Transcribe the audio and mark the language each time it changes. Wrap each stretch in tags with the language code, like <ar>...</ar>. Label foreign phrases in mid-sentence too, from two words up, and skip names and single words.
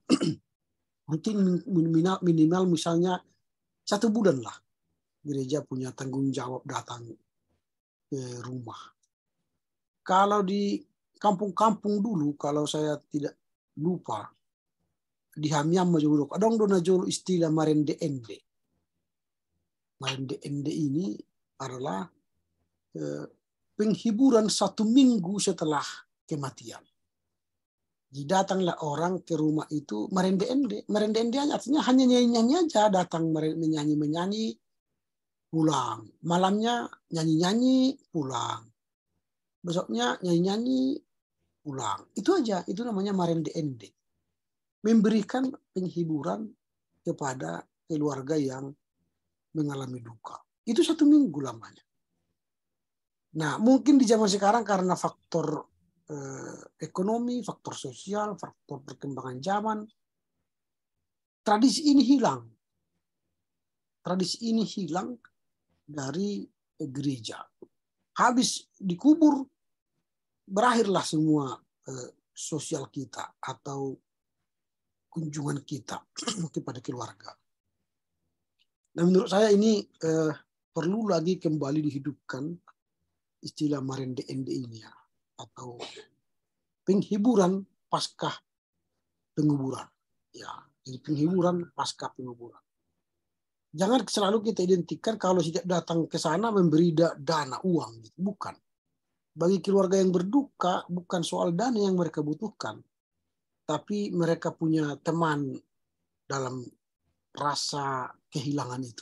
<id>Rutin minimal misalnya 1 bulan lah gereja punya tanggung jawab datang ke rumah. Kalau di kampung-kampung dulu, kalau saya tidak lupa, di Hamiam Majuluk, ada</id> <bbc>dona jolo</bbc> <id>istilah marende ende. Marende ende ini adalah penghiburan 1 minggu setelah kematian. Jadi datanglah orang ke rumah itu marende ende. Marende ende artinya hanya nyanyi-nyanyi aja, datang menyanyi-menyanyi, pulang. Malamnya nyanyi-nyanyi, pulang. besoknya nyanyi-nyanyi, pulang. Itu aja, itu namanya marende ende. Memberikan penghiburan kepada keluarga yang mengalami duka. Itu 1 minggu lamanya. Nah, mungkin di zaman sekarang karena faktor ekonomi, faktor sosial, faktor perkembangan zaman, tradisi ini hilang. Tradisi ini hilang dari gereja. Habis dikubur, berakhirlah semua sosial kita atau kunjungan kita kepada keluarga. Nah, menurut saya ini perlu lagi kembali dihidupkan istilah marende ende ini ya, atau penghiburan pasca penguburan. Ya, jadi penghiburan pasca penguburan. Jangan selalu kita identikan kalau setiap datang ke sana memberi dana uang, gitu. Bukan. Bagi keluarga yang berduka, bukan soal dana yang mereka butuhkan, tapi mereka punya teman dalam rasa kehilangan itu.</id>